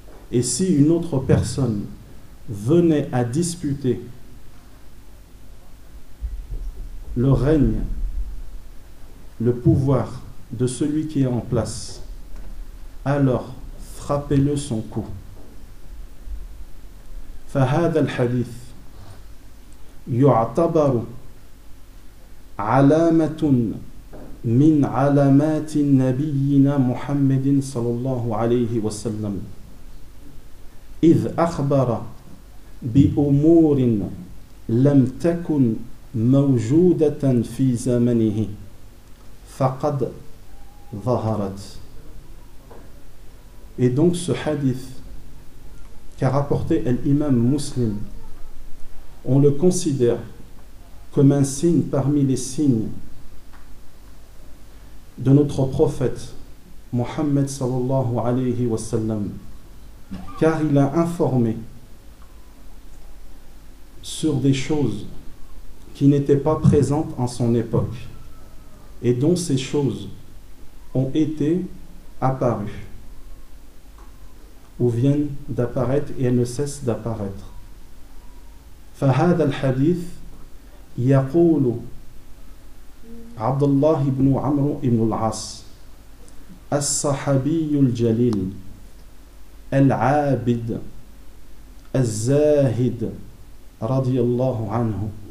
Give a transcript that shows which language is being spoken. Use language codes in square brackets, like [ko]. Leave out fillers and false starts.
[fr] Et si une autre personne venait à disputer le règne, le pouvoir de celui qui est en place, alors frappez-le son coup. [ar] فهذا الحديث يعتبر علامة من علامات نبينا محمد صلى الله عليه وسلم إذ أخبر بأمور لم تكن موجودة في زمنه فقد ظهرت. [fr] Et donc ce hadith qu'a rapporté l'imam Muslim, on le considère comme un signe parmi les signes de notre prophète Mohammed sallallahu alayhi wa sallam, car il a informé sur des choses qui n'étaient pas présentes en son époque et dont ces choses ont été apparues ou viennent d'apparaître et elles ne cessent d'apparaître. [ar] فهذا الحديث يقول عبد الله بن عمرو بن العاص الصحابي الجليل العابد الزاهد رضي الله عنه